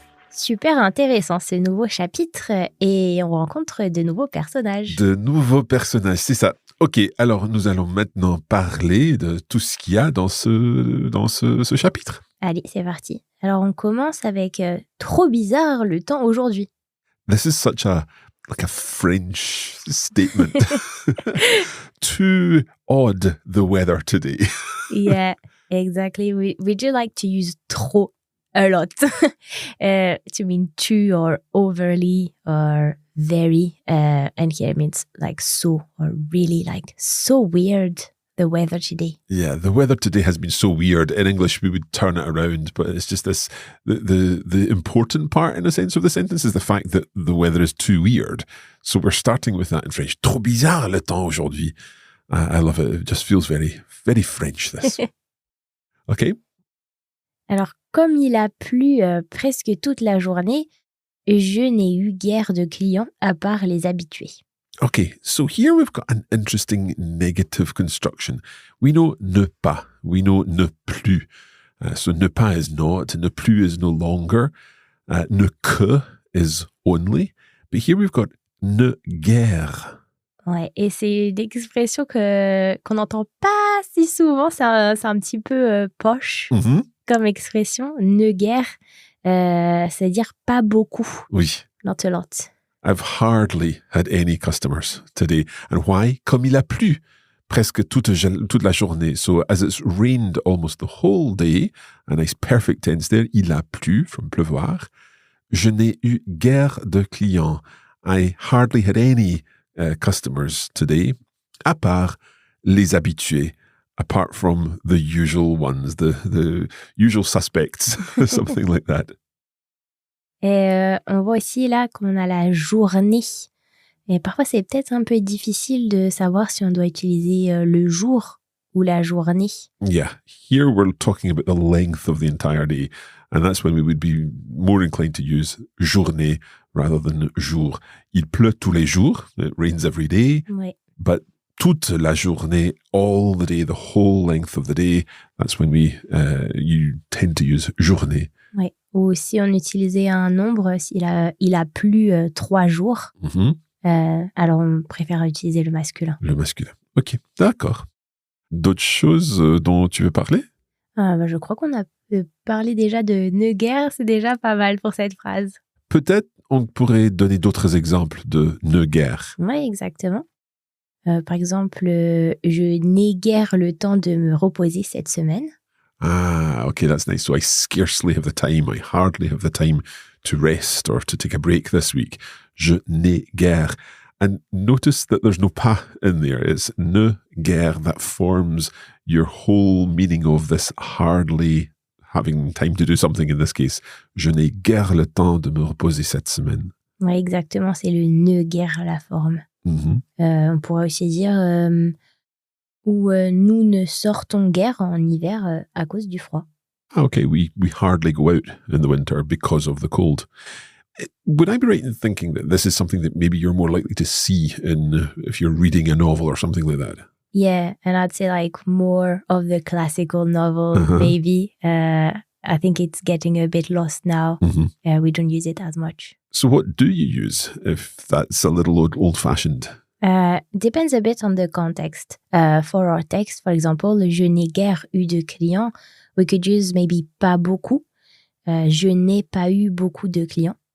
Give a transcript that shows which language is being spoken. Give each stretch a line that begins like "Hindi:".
French: Super intéressant ce nouveau chapitre et on rencontre de nouveaux personnages. De nouveaux personnages, c'est ça. Ok, alors nous allons maintenant parler de tout ce qu'il y a dans ce chapitre. Allez, c'est parti. Alors, on commence avec trop bizarre le temps aujourd'hui.
English: This is such a French statement. Too odd the weather today. Yeah, exactly. We do like to use trop a lot to mean too or overly or very. And here it means like so or really like so weird the weather today. Yeah, the weather today has been so weird. In English, we would turn it around, but it's just this, the important part, in a sense, of the sentence is the fact that the weather is too weird. So we're starting with that in French.
French: Trop bizarre le temps aujourd'hui.
English: I love it. It just feels very, very French, this. Okay?
French: Alors, comme il a plu presque toute la journée, je n'ai eu guère de clients à part les habitués.
English: Okay, so here we've got an interesting negative construction. We know ne pas. We know ne plus. So ne pas is not. Ne plus is no longer. Ne que is only. But here we've got ne guère.
French: Ouais, et c'est une expression qu'on n'entend pas si souvent. C'est un petit peu poche comme expression. Ne guère, c'est-à-dire pas beaucoup. Oui.
English: Not a lot. I've hardly had any customers today. And why?
French: Comme il a plu presque toute la journée.
English: So as it's rained almost the whole day, a nice perfect tense there,
French: il a plu,
English: from pleuvoir.
French: Je n'ai eu guère de clients.
English: I hardly had any customers today,
French: à part les habitués,
English: apart from the usual ones, the usual suspects, something like that.
French: Et on voit aussi là qu'on a la journée. Et parfois, c'est peut-être un peu difficile de savoir si on doit utiliser le jour ou la journée.
English: Yeah, here we're talking about the length of the entire day, and that's when we would be more inclined to use journée rather than jour.
French: Il pleut tous les jours,
English: it rains every day,
French: Ouais.
English: but
French: toute la journée,
English: all the day, the whole length of the day, that's when you tend to use journée.
French: Ouais. Ou si on utilisait un nombre, s'il a plu 3 jours, alors on préfère utiliser le masculin. Le masculin. Ok, d'accord. D'autres choses dont tu veux parler? Je crois qu'on a parlé déjà de ne guère, c'est déjà pas mal pour cette phrase. Peut-être on pourrait donner d'autres exemples de ne guère. Oui, exactement. Par exemple, je n'ai guère le temps de me reposer cette semaine.
English: Ah, okay, that's nice. So I scarcely have the time, I hardly have the time to rest or to take a break this week.
French: Je n'ai guère.
English: And notice that there's no pas in there. It's ne guère that forms your whole meaning of this hardly having time to do something in this case.
French: Je n'ai guère le temps de me reposer cette semaine. Oui, exactement, c'est le ne guère la forme. On pourrait aussi dire où nous ne sortons guère en hiver à cause du froid.
English: Okay, we hardly go out in the winter because of the cold. Would I be right in thinking that this is something that maybe you're more likely to see if you're reading a novel or something like that? Yeah, and I'd say like more of the classical novel, maybe. I think it's getting a bit lost now. We don't use it as much. So what do you use if that's a little old-fashioned? Depends a bit on the context. For our text, for example,
French: je n'ai guère eu de clients.
English: We could use maybe
French: pas beaucoup. Je n'ai pas eu beaucoup de clients.